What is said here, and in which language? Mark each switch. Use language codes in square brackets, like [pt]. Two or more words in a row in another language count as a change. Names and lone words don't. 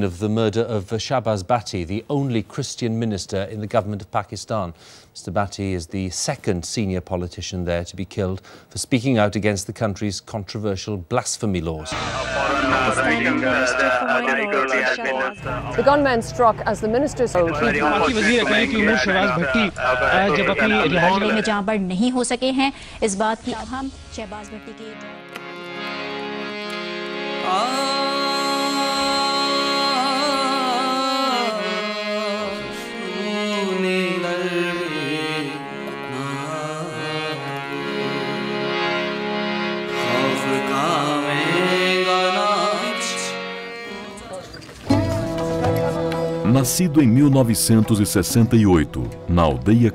[en] of the murder of Shahbaz Bhatti, the only Christian minister in the government of Pakistan. Mr. Bhatti is the second senior politician there to be killed for speaking out against the country's controversial blasphemy laws. The gunman struck as the minister's [hi] नहीं हो सके हैं इस बात की अब हम शहबाज भट्टी के [pt] Nascido em 1968, na aldeia